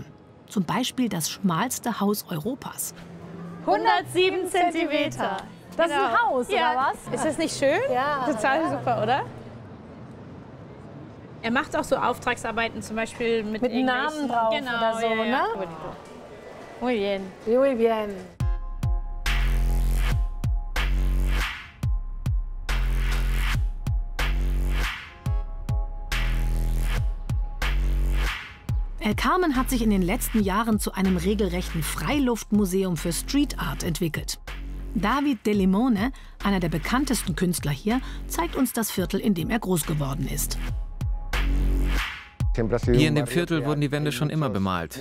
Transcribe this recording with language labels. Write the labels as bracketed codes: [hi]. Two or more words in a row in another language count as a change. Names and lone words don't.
[de] Zum Beispiel das schmalste Haus Europas. 107 Zentimeter. Das ist ein Haus, ja. oder was? Ist das nicht schön? Ja. Total super, oder? Er macht auch so Auftragsarbeiten, zum Beispiel mit Namen drauf oder so, ja, ne? [es] Muy bien. Muy bien. [de] El Carmen hat sich in den letzten Jahren zu einem regelrechten Freiluftmuseum für [en] Street Art [de] entwickelt. David de Limone, einer der bekanntesten Künstler hier, zeigt uns das Viertel, in dem er groß geworden ist. Hier in dem Viertel wurden die Wände schon immer bemalt.